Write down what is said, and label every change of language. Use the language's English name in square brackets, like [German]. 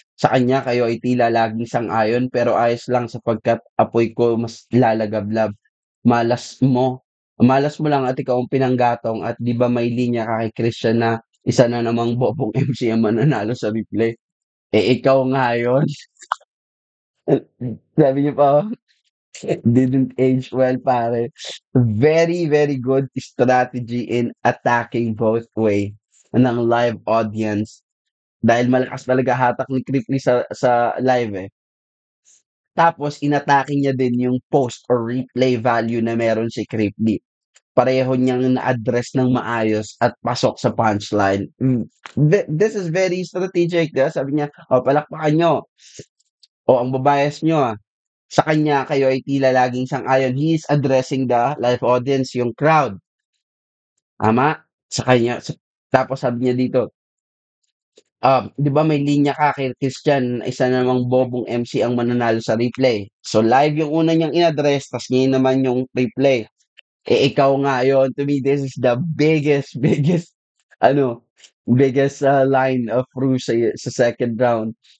[Filipino] Sa kanya, kayo ay tila laging sang-ayon, pero ayos lang sapagkat apoy ko mas lalagablab. Malas mo lang at ikaw ang pinanggatong at di ba may linya ka kay Christian na isa na namang bobong MC ang mananalo sa replay. Eh, ikaw nga yun. Sabi niyo pa, [English] didn't age well, [Filipino] pare. [English] Very, very good strategy in attacking both way ng live audience. [Filipino] Dahil malakas talaga hatak ni Cripply sa live eh. Tapos inatake niya din yung post or replay value na meron si Cripply. Pareho niyang na-address ng maayos at pasok sa punchline. [English] This is very strategic. [Filipino] Diba? Sabi niya, palakpakan nyo. Ang babayas nyo sa kanya kayo ay tila laging sang-ayon. [English] He is addressing the live audience, [Filipino] yung crowd. Tama? Sa kanya. Tapos sabi niya dito, 'di ba may linya ka kay Christian, isa namang bobong MC ang mananalo sa replay. So live yung una niyang in-address, tas ngayon naman yung replay. Eh, ikaw nga yon. [English] To me, this is the biggest, ano, biggest line of Ru sa second round.